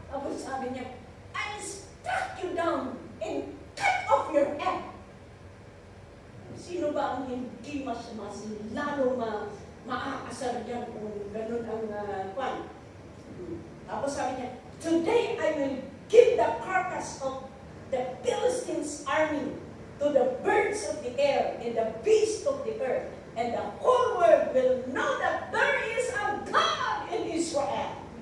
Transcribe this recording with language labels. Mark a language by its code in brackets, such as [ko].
[tl] Tapos sabi niya, [en] I'll struck you down and cut off your head. [tl] Sino ba ang hindi mas lalo maaasar dyan kung ganun ang kwan? Tapos sabi niya, [en] today I will give the carcass of the Philistines' army to the birds of the air and the beasts of the earth, and the whole world will know that there is a God in Israel.